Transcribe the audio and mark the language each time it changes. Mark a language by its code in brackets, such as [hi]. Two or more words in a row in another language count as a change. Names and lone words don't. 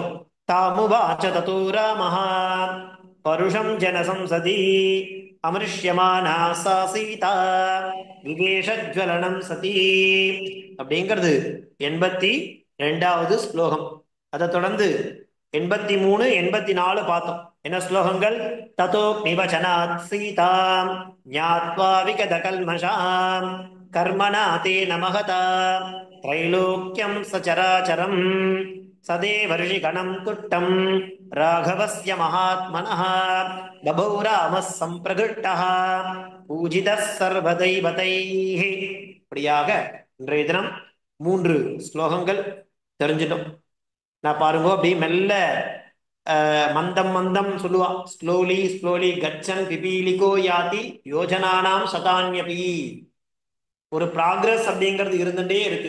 [sa] तामुवाच ततो रामः परुषं जनसंसदि अमृष्यमाणा सा सीता विवेशज्वलनं सती [ta] அப்படிங்கிறது 82வது ஸ்லோகம். அதை தொடர்ந்து 83 84 பார்த்தோம். என்ன ஸ்லோகங்கள்? [sa] ततो निवचनात् सीतां ज्ञात्वा विगत कल्मषां कर्मणा तेन महता त्रैलोक्यं सचराचरं सदेवर्षिगणं तुट्टं राघवस्य महात्मनः बभौ रामः सम्प्रकृष्टः पूजितः सर्वदैवतैः. [ta] இப்படியாக இன்றைய தினம் 3 ஸ்லோகங்கள் தெரிஞ்சிட்டோம். நான் பாருங்க அப்படி மெல்ல மந்தம் மந்தம் சொல்லுவா. [en] slowly slowly [sa] गच्छन् पिपीलिको याति योजनानां शतान्यपि. [ta] ஒரு ப்ராக்ரஸ் அப்படிங்கிறது இருந்துட்டே இருக்கு.